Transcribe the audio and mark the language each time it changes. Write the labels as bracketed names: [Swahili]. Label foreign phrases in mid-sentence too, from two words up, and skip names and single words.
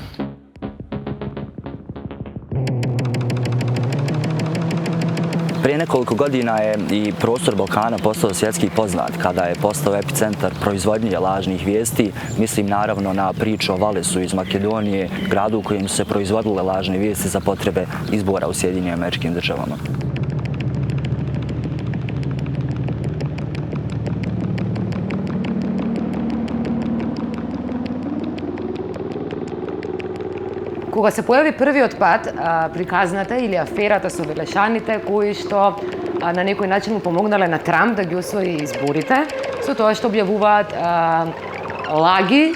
[Croatian] Prije nekoliko godina je i prostor Balkana postao svjetski poznat kada je postao epicentar proizvodnje lažnih vijesti. Mislim naravno na priču o Valesu iz Makedonije, gradu u kojem su se proizvodile lažne vijesti za potrebe izbora u Sjedinjenim Američkim Državama. [Macedonian] Кога се појави првиот пат приказната или аферата со Велешаните, кои што на некој начин му помогнале на Трамп да ги освои изборите, со тоа што објавуваат лаги